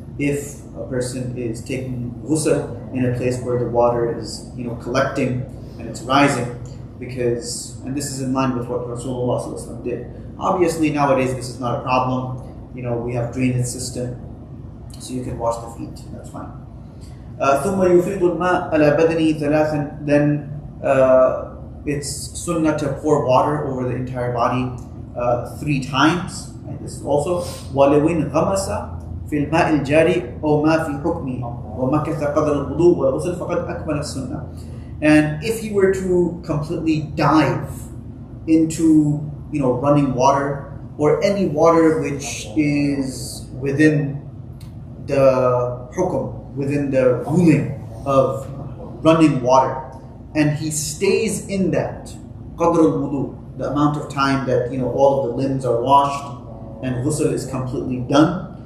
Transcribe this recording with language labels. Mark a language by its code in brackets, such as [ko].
[en] If a person is taking ghusl in a place where the water is, collecting and it's rising, because, and this is in line with what Rasulullah ﷺ did. Obviously nowadays this is not a problem. We have drainage system, so you can wash the feet, that's fine. [ar] ثم يفيض الماء على بدنه ثلاثا. [en] Then it's sunnah to pour water over the entire body 3 times. And this is also [ar] وَلَوْ غَمَسَ في الماء الجاري أو ما في حكمه ومكث قدر الوضوء والغسل فقد أكمل السنة. [en] And if he were to completely dive into running water, or any water which is within the hukum, within the ruling of running water, and he stays in that qadr al-wudu, the amount of time that all of the limbs are washed and ghusl is completely done.